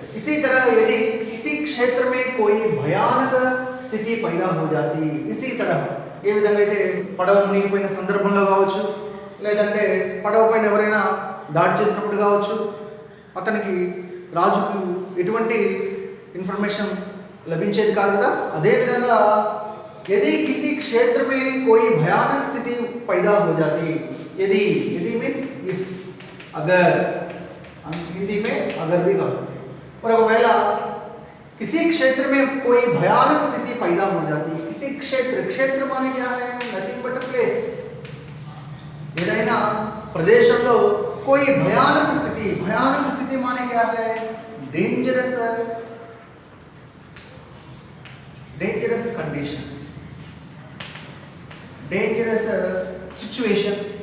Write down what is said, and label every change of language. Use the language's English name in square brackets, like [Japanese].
[Hindi] इसी तरह यदि किसी क्षेत्र में कोई भयानक స్థితి पैदा हो जाती, इसी तरह [Telugu] ఏ విధంగా అయితే పడవ మునిగిపోయిన సందర్భంలో కావచ్చు, లేదంటే పడవ పైన ఎవరైనా దాడి చేసినప్పుడు కావచ్చు, అతనికి రాజుకు ఎటువంటి ఇన్ఫర్మేషన్ లభించేది కాదు కదా. [Hindi] అదేవిధంగా यदि किसी क्षेत्र में कोई भयानक स्थिति पैदा हो जाती, यदि मीन्स इफ, अगर, हम हिंदी में अगर भी कह सकते. और अगर किसी क्षेत्र में कोई भयानक स्थिति पैदा हो जाती, किसी क्षेत्र माने क्या है? [English] Nothing but a place. [Telugu] ఏదైనా ప్రదేశంలో [Hindi] कोई भयानक स्थिति माने क्या है? [English] Dangerous condition, dangerous situation.